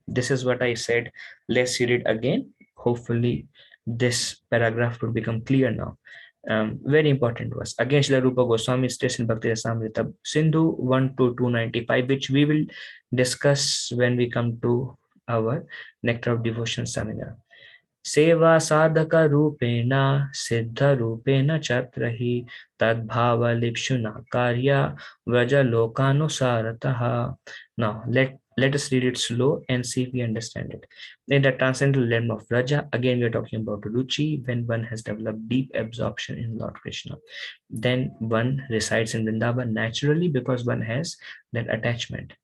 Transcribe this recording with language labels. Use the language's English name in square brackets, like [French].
[English] This is what I said. Let's read it again. Hopefully, this paragraph will become clear now. Very important verse. Again, Srila Rupa Goswami states in Bhakti Rasamrita Sindhu 1 to 295, which we will discuss when we come to our Nectar of Devotion seminar. [Sanskrit] सेवा साधक रूपेण सिद्ध रूपेण चत्र हि तद्भावलिप्सुना कार्या व्रज लोकानुसारतः. [English] Now let us read it slow and see if we understand it. In the transcendental realm of Raja, again we are talking about Ruchi. When one has developed deep absorption in Lord Krishna, then one resides in Vrindavan naturally because one has that attachment.